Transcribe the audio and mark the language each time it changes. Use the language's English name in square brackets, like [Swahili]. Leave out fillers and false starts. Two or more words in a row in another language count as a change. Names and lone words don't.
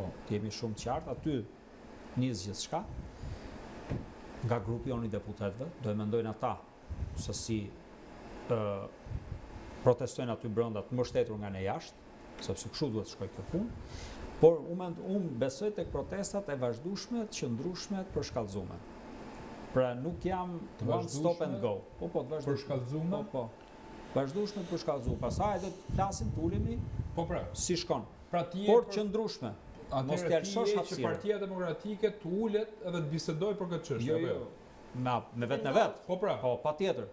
[Albanian] jemi shumë të qartë, aty nis gjithçka. Nga grupi i deputetëve, do e mendojnë ata se si protestojnë aty brenda të mbështetur nga ne jashtë, sepse kështu duhet të shkojë kjo punë. Por unë besoj tek protestat e vazhdueshme, të qëndrueshme, të përshkallëzuara. Pra nuk jam [English] one stop and go. [Albanian] Po, të vazhdueshme. Përshkallëzuara? Po. Vazhdueshme të përshkallëzuara. Pastaj do të flasim, të ulemi. Po pra, si shkon. Pra ti por qëndrueshme. mos Atëherë t'ja ti lëshosh je që hapësirën. Partia Demokratike të ulet edhe të bisedoj për këtë çështje. Jo, apo jo. Me vetë në vetë. Po pra. Po, patjetër.